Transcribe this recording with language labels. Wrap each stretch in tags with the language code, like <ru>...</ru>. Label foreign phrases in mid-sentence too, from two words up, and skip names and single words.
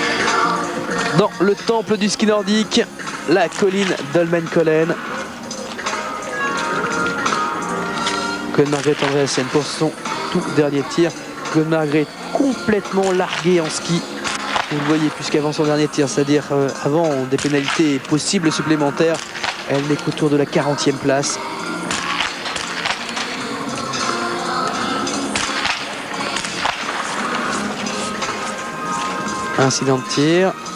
<fr>Dans le temple du ski nordique, la colline d'Holmenkollen. Gunn-Margrethe Andreassen pour son tout dernier tir. Gunn-Margrethe complètement larguée en ski. Vous le voyez, puisqu'avant son dernier tir, c'est-à-dire avant des pénalités possibles supplémentaires, elle n'est qu'autour de la 40e place. Incident de tir.</fr>